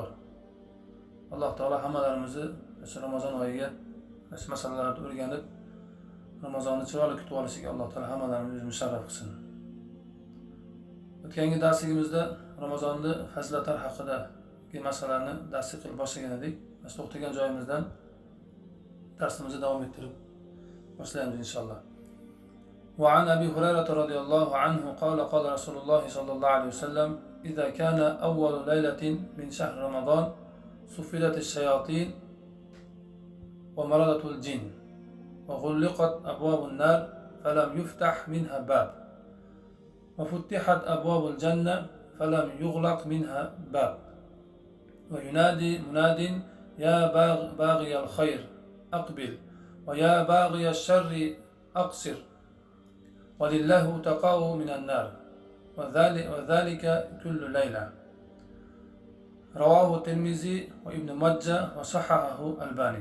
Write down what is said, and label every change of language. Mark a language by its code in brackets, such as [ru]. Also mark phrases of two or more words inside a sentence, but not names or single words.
[uz] Alloh taolo hammalarimizni shu Ramazon oyiga shu masalalarni o'rganib, Ramazonni chiroyli kutib olishga Alloh taolo hammalarimizni musharraf qilsin. O'tgangi darsligimizda Ramazonni fazilatlari haqidagi masalalarni dars qilib boshlagan edik. Biz to'xtagan joyimizdan darsimizni davom ettirib boshlaymiz inshaalloh. [ar] وعن أبي هريرة رضي الله عنه قال قال رسول الله صلى الله عليه وسلم إذا كان أول ليلة من شهر رمضان سفلت الشياطين ومرضت الجن وغلقت أبواب النار فلم يفتح منها باب وفتحت أبواب الجنة فلم يغلق منها باب وينادي مناد يا باغي الخير أقبل ويا باغي الشر أقصر ولله تقاه من النار وذلك كل ليلة رواه الترمذي وابن ماجه وصححه الألباني.